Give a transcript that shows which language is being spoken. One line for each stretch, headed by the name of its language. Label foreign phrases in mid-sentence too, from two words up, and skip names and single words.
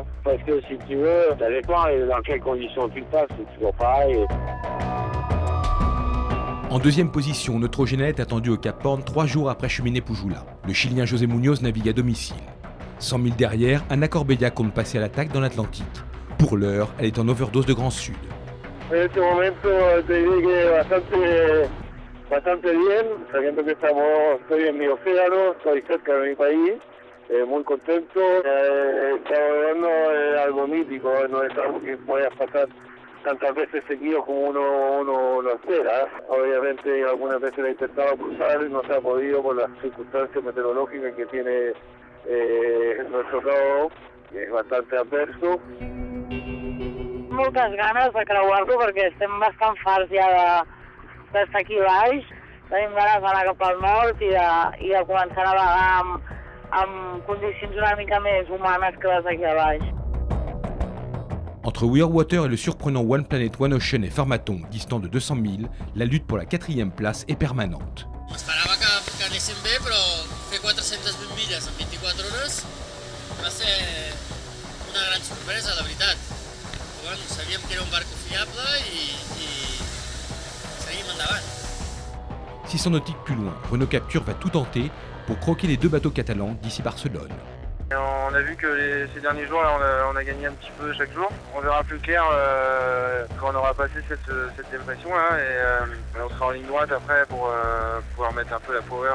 French: Parce que si tu veux, ça dépend dans quelles conditions tu passes, c'est toujours pareil. En deuxième position, Neutrogena est attendu au Cap Horn 3 jours après Cheminée Poujoula. Le Chilien José Munoz navigue à domicile. 100 000 derrière, Anna Corbella compte passer à l'attaque dans l'Atlantique. Pour l'heure, elle est en overdose de Grand Sud.
Spanish: En este momento te diré que bastante bien, sabiendo que estoy en mi océano, estoy cerca de mi país, muy contento. Estamos viendo algo mítico, no es algo que pueda pasar tantas veces seguido como uno lo espera. Obviamente algunas veces he intentado cruzar y no se ha podido por las circunstancias meteorológicas que tiene nuestro lado, que és bastante adverso.
Catalan: Moltes ganes de creuar-lo perquè estem bastant farts ja d'estar aquí baix. Tenim ganes d'anar cap al nord i de començar a navegar amb condicions una mica més humanes que les d'aquí a baix.
French: Entre Weir Water et le surprenant One Planet One Ocean et Farmaton, distant de 200 000, la lutte pour la 4e place est permanente.
Catalan: M'esperava que anéssim bé, però fer 420 milles en 24 hores va ser una gran sorpresa, la veritat. Però, bueno, sabíem que era un barco fiable i seguim endavant.
French: 600 nautiques plus loin, Renault Capture va tout tenter pour croquer les 2 bateaux catalans d'ici Barcelone. On a vu que ces derniers jours, là, on a gagné un petit peu chaque jour. On verra plus clair quand on aura passé cette dépression là, et on sera en ligne droite après pour pouvoir mettre un peu la power.